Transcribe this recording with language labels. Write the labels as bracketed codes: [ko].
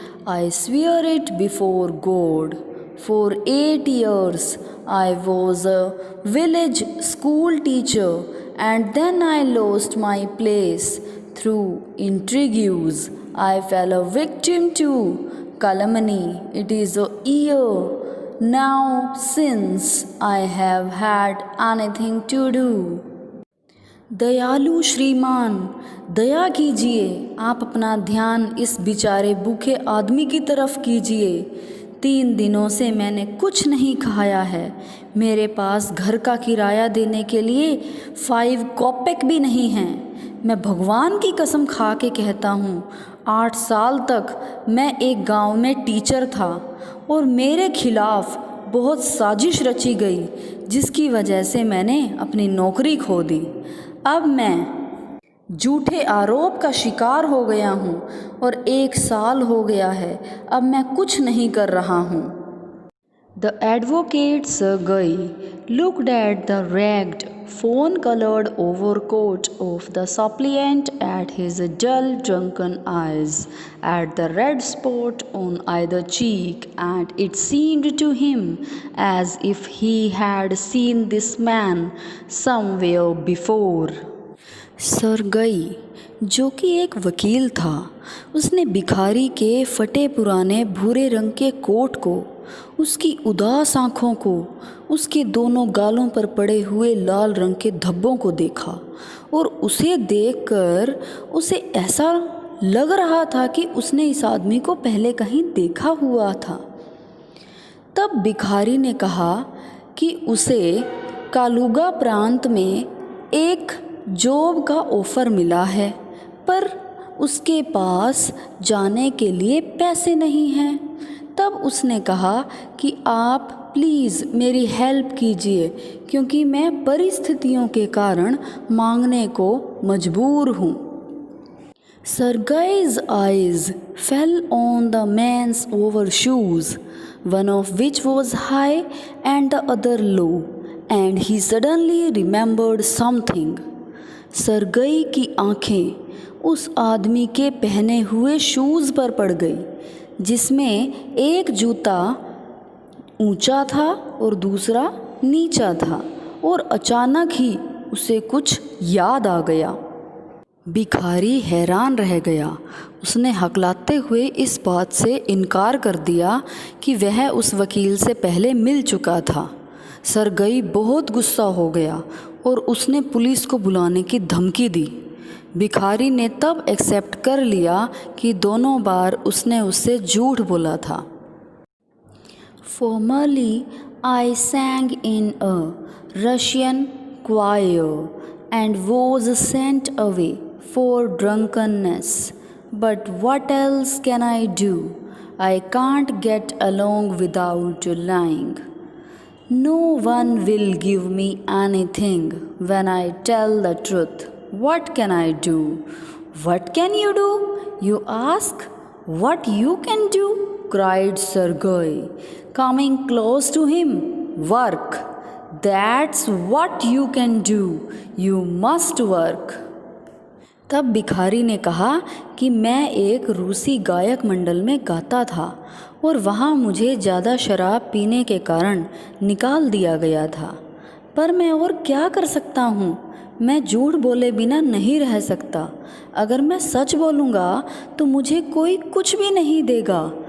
[en] I swear it before God. For 8 years I was a village school teacher. And then I lost my place through intrigues. I fell a victim to calumny. It is a year now since I have had anything to do. [hi] दयालु श्रीमान, दया कीजिए, आप अपना ध्यान इस बेचारे भूखे आदमी की तरफ कीजिए। 3 दिनों से मैंने कुछ नहीं खाया है। मेरे पास घर का किराया देने के लिए 5 कॉपेक भी नहीं हैं। मैं भगवान की कसम खा के कहता हूँ, 8 साल तक मैं एक गांव में टीचर था और मेरे खिलाफ बहुत साजिश रची गई जिसकी वजह से मैंने अपनी नौकरी खो दी। अब मैं झूठे आरोप का शिकार हो गया हूँ और 1 साल हो गया है। अब मैं कुछ नहीं कर रहा हूँ। [en] The advocate Sergei looked at the ragged, fawn-colored overcoat of the suppliant, at his dull, drunken eyes, at the red spot on either cheek, and it seemed to him as if he had seen this man somewhere before. [hi] Sergei, जो कि एक वकील था, उसने भिखारी के फटे पुराने भूरे रंग के कोट को, उसकी उदास आँखों को, उसके दोनों गालों पर पड़े हुए लाल रंग के धब्बों को देखा और उसे देखकर उसे ऐसा लग रहा था कि उसने इस आदमी को पहले कहीं देखा हुआ था। तब भिखारी ने कहा कि उसे कालुगा प्रांत में एक जॉब का ऑफ़र मिला है, पर उसके पास जाने के लिए पैसे नहीं हैं। तब उसने कहा कि आप प्लीज़ मेरी हेल्प कीजिए क्योंकि मैं परिस्थितियों के कारण मांगने को मजबूर हूँ। [en] Sergei's eyes fell on the man's overshoes, one of which was high and the other low, and he suddenly remembered something. [hi] Sergei की आँखें उस आदमी के पहने हुए शूज़ पर पड़ गई जिसमें एक जूता ऊंचा था और दूसरा नीचा था, और अचानक ही उसे कुछ याद आ गया। भिखारी हैरान रह गया। उसने हकलाते हुए इस बात से इनकार कर दिया कि वह उस वकील से पहले मिल चुका था। सरगई बहुत गुस्सा हो गया और उसने पुलिस को बुलाने की धमकी दी। भिखारी ने तब एक्सेप्ट कर लिया कि दोनों बार उसने उससे झूठ बोला था। [en] Formerly I sang in a Russian choir and was sent away for drunkenness. But what else can I do? I can't get along without lying. No one will give me anything when I tell the truth. What can I do? What can you do? You ask? What you can do? Cried Sergei, coming close to him. Work. That's what you can do. You must work. [hi] तब भिखारी ने कहा कि मैं एक रूसी गायक मंडल में गाता था और वहाँ मुझे ज़्यादा शराब पीने के कारण निकाल दिया गया था, पर मैं और क्या कर सकता हूँ। मैं झूठ बोले बिना नहीं रह सकता। अगर मैं सच बोलूँगा तो मुझे कोई कुछ भी नहीं देगा।